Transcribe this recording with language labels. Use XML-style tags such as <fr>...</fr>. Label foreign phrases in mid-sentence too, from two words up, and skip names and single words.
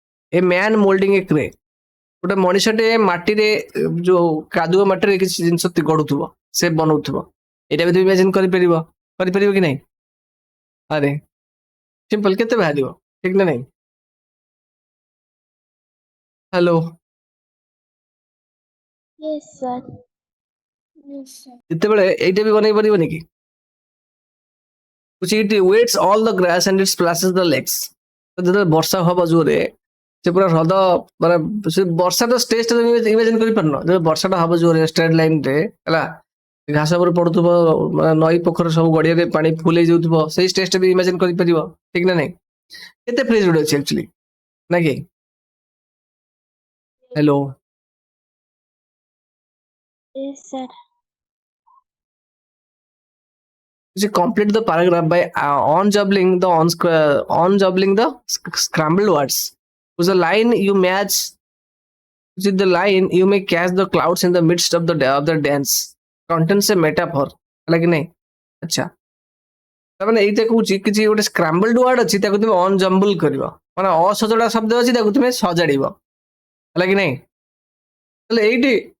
<or>ଗୋଟେ ମଣିଷଟେ ମାଟିରେ ଯୋଉ କାଦୁଅ ମାଟିରେ କିଛି ଜିନିଷ ଗଢୁଥିବ ସେ ବନଉଥିବ ଏଇଟା ବି ଇମାଜିନ କରିପାରିବ କି ନାହିଁ ଆରେ ସିମ୍ପଲ କେତେ ବାହାରିବ ଠିକ ନା ନାହିଁ ହ୍ୟାଲୋ</or> <en>Yes, sir. Yes, sir.</en> <or>ଯେତେବେଳେ ଏଇଟା ବି ବନେଇ ପାରିବନି କି</or> <en>it waits all the grass and it splashes the lakes</en> <or>ଯେତେବେଳେ ବର୍ଷା ହବ ଜୋରେ ସେ ପୁରା ହ୍ରଦ ମାନେ ସେ ବର୍ଷାର ଷ୍ଟେଜଟା ଇମାଜିନ କରିପାରୁନ ଯେତେବେଳେ ବର୍ଷାଟା ହବ ଜୋରେ</or> <en>straight lineରେ</en> <or>ହେଲା ଘାସ ଉପରେ ପଡୁଥିବ ମାନେ ନଈ ପୋଖରୀ ସବୁ ଗଡିଆରେ ପାଣି ଫୁଲ ହେଇଯାଉଥିବ ସେଇ ଷ୍ଟେଜଟା ବି ଇମାଜିନ କରିପାରିବ ଠିକ ନା ନାହିଁ କେତେ ଫ୍ରେଜ ଗୋଟେ ଅଛି ଆକ୍ଚୁଆଲି ନା କି ହ୍ୟାଲୋ</or> <en>Yes, sir. complete the paragraph by unjumbling the scrambled words with the line you match with the line you may catch the clouds in the midst of the dance contains a metaphor</en> <or>ହେଲା କି ନାହିଁ ଆଚ୍ଛା ତାମାନେ ଏଇଟା କହୁଛି କିଛି ଗୋଟେ ସ୍କ୍ରାମ୍ବଲ୍ଡ ୱାର୍ଡ ଅଛି ତାକୁ ତୁମେ ଅନଜମ୍ବଲ କରିବ ମାନେ ଅସଜଡ଼ା ଶବ୍ଦ ଅଛି ତାକୁ ତୁମେ ସଜାଡ଼ିବ ହେଲା କି ନାହିଁ ତାହେଲେ ଏଇଠି</or>